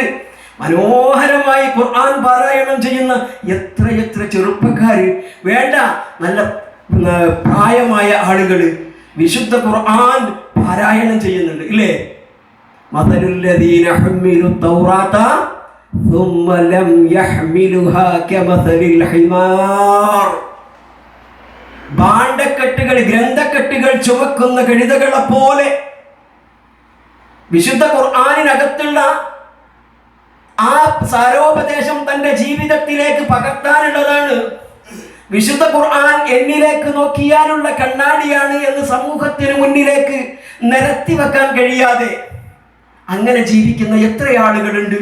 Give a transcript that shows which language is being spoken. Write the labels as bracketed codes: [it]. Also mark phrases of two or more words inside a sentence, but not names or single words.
[ml] മനോഹരമായി ഖുർആൻ പാരായണം ചെയ്യുന്ന എത്ര ചെറുപ്പക്കാർ, വേണ്ട നല്ല പ്രായമായ ആളുകൾ വിശുദ്ധ ഖുർആൻ പാരായണം ചെയ്യുന്നുണ്ട്. [ar] ഇല്ലേ? مثل الذين حملوا التوراة ثم لم يحملها كمثل الحمار. [ml] ഭാണ്ഡക്കെട്ടുകൾ, ഗ്രന്ഥക്കെട്ടുകൾ ചുമക്കുന്ന കഴുതകളെ പോലെ വിശുദ്ധ ഖുർആനിനകത്തുള്ള ആ സാരോപദേശം തന്റെ ജീവിതത്തിലേക്ക് പകർത്താനുള്ളതാണ്. വിശുദ്ധ ഖുർആൻ എന്നിലേക്ക് നോക്കിയാലുള്ള കണ്ണാടിയാണ് എന്ന് സമൂഹത്തിന് മുന്നിലേക്ക് നിരത്തി വെക്കാൻ കഴിയാതെ അങ്ങനെ ജീവിക്കുന്ന എത്ര ആളുകളുണ്ട്.